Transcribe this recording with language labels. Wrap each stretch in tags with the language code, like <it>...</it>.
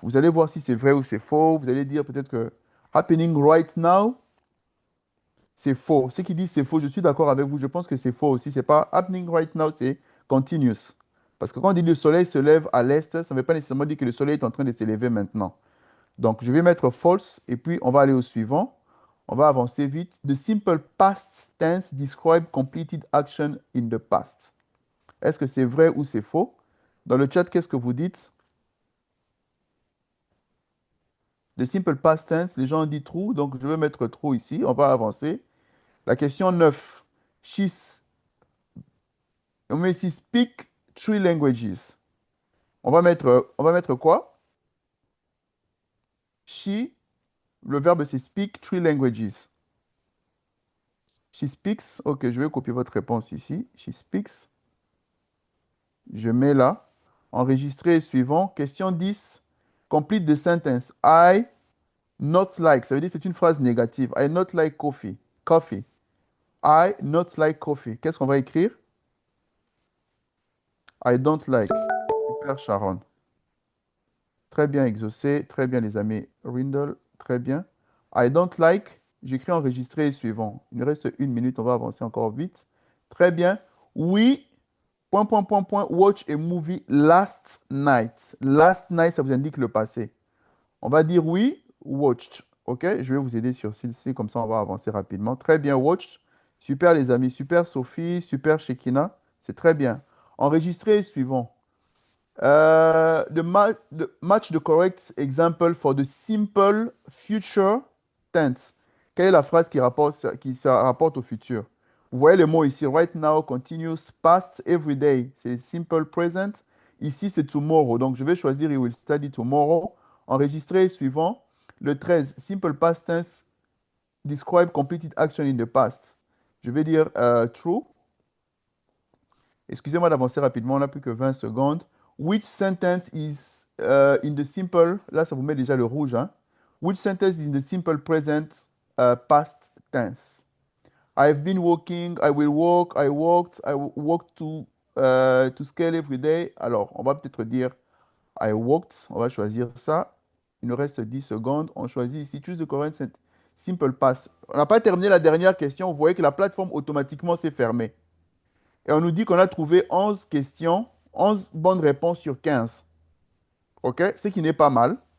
<fr>Vous allez voir si c'est vrai ou c'est faux. Vous allez dire peut-être que</fr> <en>happening right now,</en> <fr>c'est faux. Ceux qui disent c'est faux, je suis d'accord avec vous. Je pense que c'est faux aussi. C'est pas</fr> <en>happening right now,</en> <fr>c'est continuous. Parce que quand on dit le soleil se lève à l'est, ça ne veut pas nécessairement dire que le soleil est en train de s'élever maintenant. Donc, je vais mettre false et puis on va aller au suivant. On va avancer vite.</fr> <en>The simple past tense describe completed action in the past.</en> <fr>Est-ce que c'est vrai ou c'est faux? Dans le chat, qu'est-ce que vous dites?</fr> <en>The simple past tense,</en> <fr>les gens ont dit true, donc je vais mettre true ici. On va avancer. La question 9. On met ici</fr> <en>speak 3 languages.</en> <fr>On va mettre quoi?</fr> <en>She,</en> <fr>le verbe c'est</fr> <en>speak 3 languages. She speaks.</en> <fr>Ok, je vais copier votre réponse ici.</fr> <en>She speaks.</en> <fr>Je mets là. Enregistrer suivant.</fr> <en>Question 10. Complete the sentence. I not like.</en> <fr>Ça veut dire que c'est une phrase négative.</fr> <en>I not like coffee. Coffee. I not like coffee.</en> <fr>Qu'est-ce qu'on va écrire?</fr> <en>I don't like. Super, Sharon.</en> <fr>Très bien exaucé. Très bien, les amis. Rindle, très bien.</fr> <en>I don't like.</en> <fr>J'écris enregistrer suivant. Il nous reste 1 minute. On va avancer encore vite. Très bien. Oui. Point, point, point, point.</fr> <en>Watch a movie last night.</en> <fr>Last night, ça vous indique le passé. On va dire oui,</fr> <en>watched.</en> <fr>OK? Je vais vous aider sur celle-ci, comme ça on va avancer rapidement. Très bien, watched. Super les amis, super Sophie, super Shekina. C'est très bien. Enregistré, suivant.</fr> <en>The match the correct example for the simple future tense.</en> <fr>Quelle est la phrase qui se rapporte au futur? Vous voyez le mot ici, right now, continuous, past, every day. C'est simple present. Ici, c'est tomorrow. Donc, je vais choisir</fr> <en>you will study tomorrow.</en> <fr>Enregistrer, suivant. Le 13,</fr> <en>simple past tense, describe completed action in the past.</en> <fr>Je vais dire true. Excusez-moi d'avancer rapidement, on n'a plus que 20 secondes.</fr> <en>Which sentence is in the simple,</en> <fr>là ça vous met déjà le rouge, hein?</fr> <en>Which sentence is in the simple present past tense? I've been walking, I will walk, I walked, walk to scale every day.</en> <fr>Alors, on va peut-être dire</fr> <en>I walked,</en> <fr>on va choisir ça. Il nous reste 10 secondes. On choisit ici</fr> <en>choose the correct simple past.</en> <fr>On n'a pas terminé la dernière question. Vous voyez que la plateforme automatiquement s'est fermée. Et on nous dit qu'on a trouvé 11 questions, 11 bonnes réponses sur 15. OK? Ce qui n'est pas mal.</fr>